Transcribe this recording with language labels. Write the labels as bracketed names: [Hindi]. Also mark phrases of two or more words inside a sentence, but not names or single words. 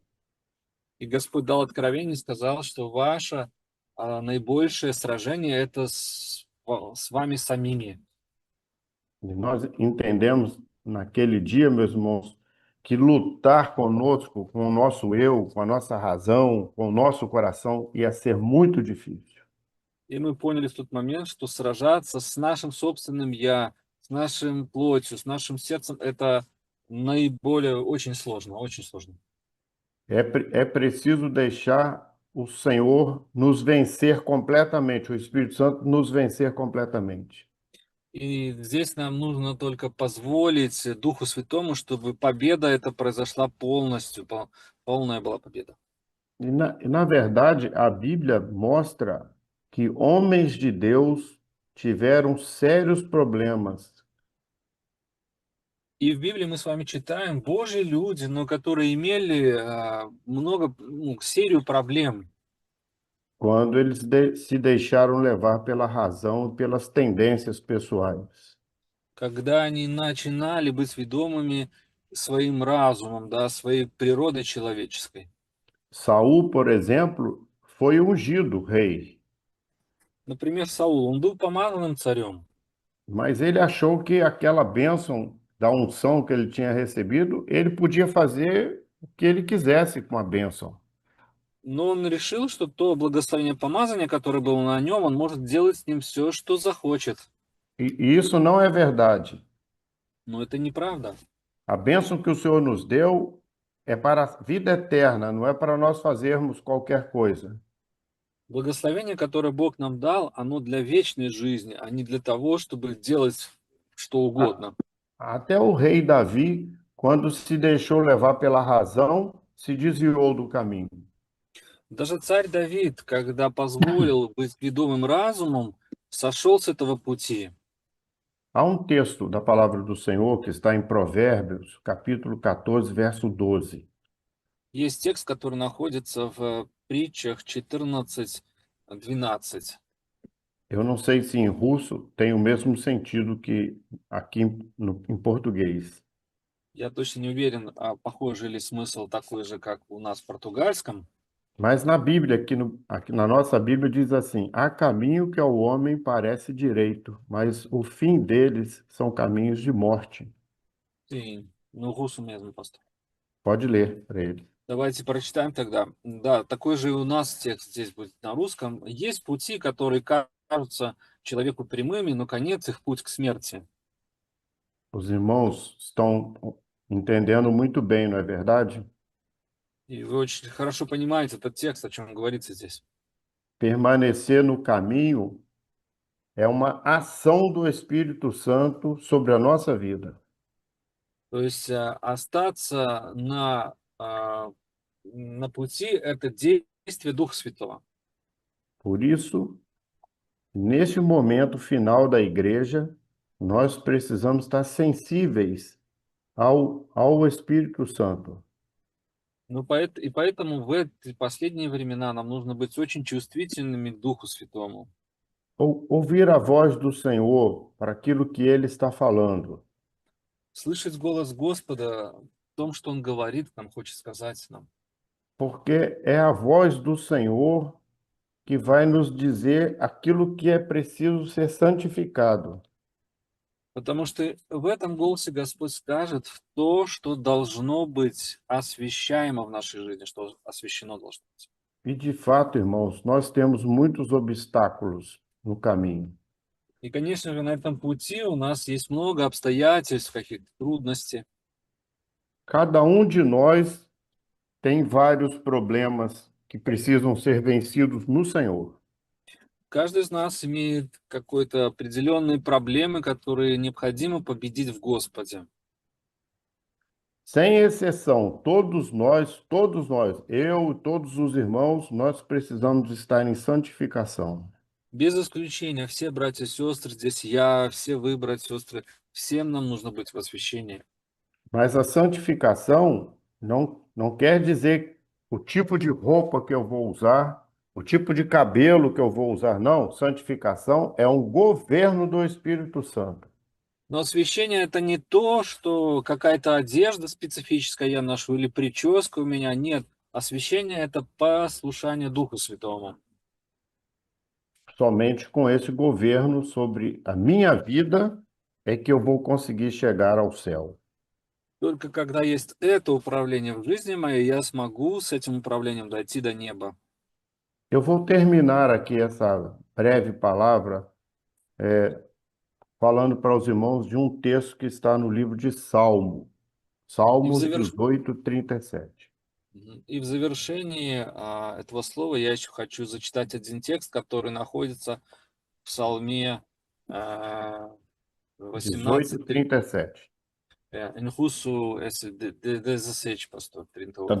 [Russian] И Господь дал откровение и сказал, что ваше наибольшее сражение это с вами самими. [Portuguese] E nós entendemos naquele dia, meus irmãos, que lutar conosco, com o nosso eu, com a nossa razão, com o nosso coração, ia ser muito difícil. [Russian] И мы поняли в тот момент, что сражаться с нашим собственным «я», с нашим плотью, с нашим сердцем — это наиболее очень сложно, очень сложно. [Portuguese] É preciso deixar o Senhor nos vencer completamente, o Espírito Santo nos vencer completamente. [Russian] И здесь нам нужно только позволить Духу Святому, чтобы победа эта произошла полностью, полная была победа. [Portuguese] E na verdade, a Bíblia mostra que homens de Deus tiveram sérios problemas [Russian] И в Библии мы с вами читаем Божьи люди, но которые имели много, серию проблем, [Portuguese] quando eles se deixaram levar pela razão e pelas tendências pessoais. [Russian] когда они начинали быть ведомыми своим разумом, да, своей природой человеческой. [Portuguese] Saul, por exemplo, foi ungido rei, [Russian] Например, Саул, он был помазанным царем, [Portuguese] mas ele achou que aquela bênção da unção que ele tinha recebido, ele podia fazer o que ele quisesse com a bênção. [Russian] но он решил, что то благословение помазания, которое было на нем, он может делать с ним все, что захочет. [Portuguese] E isso não é verdade. [Russian] Но это неправда. [Portuguese] A bênção que o Senhor nos deu é para a vida eterna, não é para nós fazermos qualquer coisa. [Russian] Благословение, которое Бог нам дал, оно для вечной жизни, а не для того, чтобы делать что A- угодно. [Portuguese] Até o rei Davi, quando se deixou levar pela razão, se desviou do caminho. [Russian] Даже царь Давид, когда позволил быть ведомым разумом, сошел с этого пути. [Portuguese] Há um texto da palavra do Senhor que está em Provérbios, capítulo 14, verso 12. [Russian] Есть текст, который находится в притчах 14:12. [Portuguese] Eu não sei se em russo tem o mesmo sentido que aqui em português, [Russian] Я точно не уверен, похожий ли смысл такой же, как у нас в португальском. [Portuguese] mas na Bíblia, aqui na nossa Bíblia diz assim: há caminho que ao homem parece direito, mas o fim deles são caminhos de morte. [Russian] И, ну, русу mesmo, просто. [Portuguese] Pode ler para ele. [Russian] Давайте прочитаем тогда. Да, такой же и у нас текст здесь будет на русском. Есть пути, которые кажутся человеку прямыми, но конец их путь к смерти. [Portuguese] Os irmãos estão entendendo muito bem, não é verdade? [Russian] И вы очень хорошо понимаете этот текст, о чем говорится здесь. [Portuguese] Permanecer no caminho é uma ação do Espírito Santo sobre a nossa vida. [Russian] То есть остаться на пути — это действие Духа Святого. [Portuguese] Por isso, nesse momento final da igreja, nós precisamos estar sensíveis ao Espírito Santo. [Russian] Ну, и поэтому в эти последние времена нам нужно быть очень чувствительными к Духу Святому. [Portuguese] Ouvir a voz do Senhor para aquilo que Ele está falando. [Russian] Слышать голос Господа в том, что Он говорит нам, хочет сказать нам. [Portuguese] Porque é a voz do Senhor que vai nos dizer aquilo que é preciso ser santificado. [Russian] Потому что в этом голосе Господь скажет то, что должно быть освящаемо в нашей жизни, что освящено должно быть. [Portuguese] E de fato, irmãos, nós temos muitos obstáculos no caminho. [Russian] И, конечно же, на этом пути у нас есть много обстоятельств, каких-то трудностей. [Portuguese] Cada um de nós tem vários problemas que precisam ser vencidos no Senhor. [Russian] Каждый из нас имеет какие-то определенные проблемы, которые необходимо победить в Господе. [Portuguese] Sem exceção, todos nós, eu e todos os irmãos, nós precisamos estar em santificação. [Russian] Без исключения, все братья и сестры, здесь я, все вы, братья и сестры, всем нам нужно быть в освящении. [Portuguese] Mas a santificação não quer dizer o tipo de roupa que eu vou usar, o tipo de cabelo que eu vou usar, não. Santificação é um governo do Espírito Santo. [Russian] Но освящение это не то, что какая-то одежда специфическая я ношу или прическа у меня. Нет. Освящение это послушание Духу Святому. [Portuguese] Somente com esse governo sobre a minha vida é que eu vou conseguir chegar ao céu. [Russian] Только когда есть это управление в жизни моей, я смогу с этим управлением дойти до неба. [Portuguese] Eu vou terminar aqui essa breve palavra falando para os irmãos de um texto que está no livro de Salmo, [Russian] И в, Salmos заверш- 18:37. И в завершении этого слова я еще хочу зачитать один текст, который находится в Псалме а, 18, 18:37. [Portuguese] em russo, esse 17, pastor, 38.